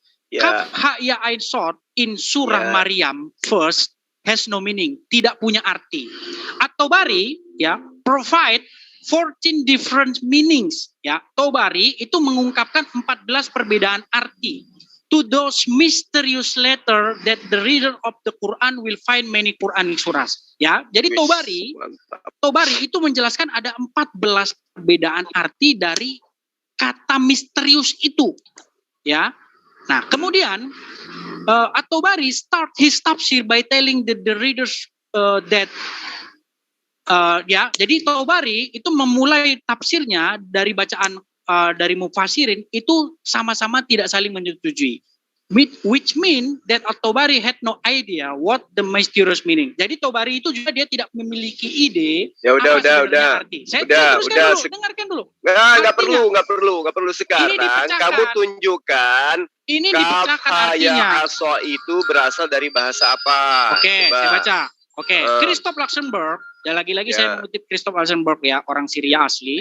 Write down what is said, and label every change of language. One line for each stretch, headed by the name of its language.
English: Kaf haya ain sod in surah Maryam first has no meaning,
Indonesian: tidak punya arti.
English: At-Tabari provide 14 different meanings.
Indonesian: Ya, Tabari itu mengungkapkan 14 perbedaan arti.
English: To those mysterious letter that the reader of the Quran will find many Quranic surahs.
Indonesian: Ya, jadi Tabari itu menjelaskan ada 14 perbedaan arti dari kata misterius itu. Ya. Nah, kemudian At-Tabari
English: start his tafsir by telling the readers that
Indonesian: jadi Tabari itu memulai tafsirnya dari bacaan dari mufassirin itu sama-sama tidak saling menyetujui.
English: Which mean that At-Tabari had no idea what the mysterious meaning.
Indonesian: Jadi Tabari itu juga dia tidak memiliki ide. Ya udah. Arti. Dengarkan dulu. Nggak perlu sekarang. Kamu tunjukkan. Ini dipecahkan artinya. Aso itu berasal dari bahasa apa? Oke, saya baca. Oke, Christoph Luxemburg. Dan lagi-lagi saya mengutip Christoph Luxemburg orang Syria asli.